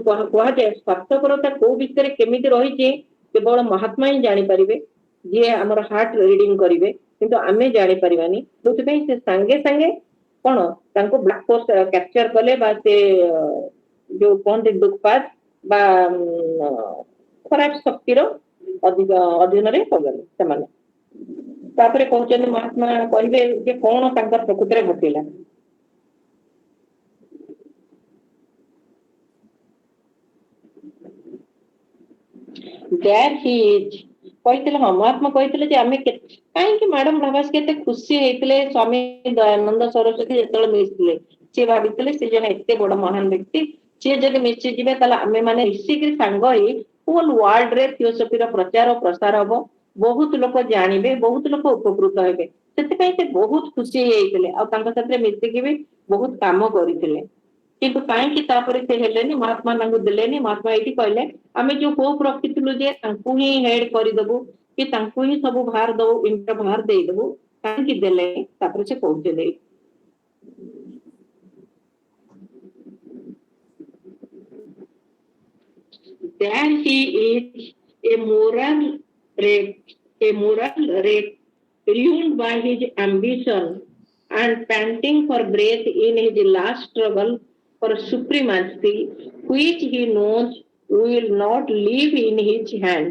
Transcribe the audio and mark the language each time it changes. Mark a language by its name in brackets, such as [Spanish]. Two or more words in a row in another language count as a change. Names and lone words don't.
[Odia] କୁହାଯାଏ ସ୍ୱାର୍ଥପରତା କୋଉ ଭିତରେ କେମିତି ରହିଛି କେବଳ ମହାତ୍ମା ହିଁ ଜାଣିପାରିବେ ଯିଏ ଆମର [English] heart reading [Odia] କରିବେ କିନ୍ତୁ ଆମେ ଜାଣିପାରିବାନି ଯୋଉଥିପାଇଁ ସେ ସାଙ୍ଗେ ସାଙ୍ଗେ କଣ ତାଙ୍କୁ [English] black post capture [Odia] କଲେ ବା ସେ ଯୋଉ କହନ୍ତି ଦୁଃଖପାତ ବା ଖରାପ ଶକ୍ତିର ଅଧୀନରେ ପଗଲେ ସେମାନେ ତାପରେ କହୁଛନ୍ତି ମହାତ୍ମା କହିବେ ଯେ କଣ ତାଙ୍କର ପ୍ରକୃତରେ ଘଟିଲା [English] There he is [Odia] କହିଥିଲେ ହଁ ମହାତ୍ମା କହିଥିଲେ ଯେ ଆମେ କାହିଁକି ମ୍ୟାଡମ ବ୍ଲାଭାତ୍ସ୍କି କେତେ ଖୁସି ହେଇଥିଲେ ସ୍ୱାମୀ ଦୟାନନ୍ଦ ସରସ୍ୱତୀ ଯେତେବେଳେ ମିଶିଥିଲେ ସେ ଭାବିଥିଲେ ସେ ଜଣେ ଏତେ ବଡ ମହାନ ବ୍ୟକ୍ତି ସିଏ ଯଦି ମିଶିଯିବେ ତାହେଲେ ଆମେ ମାନେ ମିଶିକି ସାଙ୍ଗ ହେଇ [English] whole worldre [Odia] ଥିଓସଫିର ପ୍ରଚାର ପ୍ରସାର ହବ ବହୁତ ଲୋକ ଜାଣିବେ ବହୁତ ଲୋକ ଉପକୃତ ହେବେ ସେଥିପାଇଁ ସେ ବହୁତ ଖୁସି ହେଇଯାଇଥିଲେ ଆଉ ତାଙ୍କ ସାଥିରେ ମିଶିକି ବି ବହୁତ କାମ କରିଥିଲେ କିନ୍ତୁ କାହିଁକି ତାପରେ ସେ ହେଲେନି ମହାତ୍ମା ତାଙ୍କୁ ଦେଲେନି ମହାତ୍ମା ଏଇଠି କହିଲେ ଆମେ ଯୋଉ ହୋପ ରଖିଥିଲୁ ଯେ ତାଙ୍କୁ ହିଁ ହେଡ କରିଦବୁ କି ତାଙ୍କୁ ହିଁ ସବୁ ଭାର ଦବୁ ଇଣ୍ଟର ଭାର ଦେଇଦବୁ କାହିଁକି ଦେଲେନି ତାପରେ ସେ କହୁଥିଲେ [English] There he is a moral wreck, ruined by his ambition and panting for breath in his last struggle for supremacy, which he knows will not leave in his hand.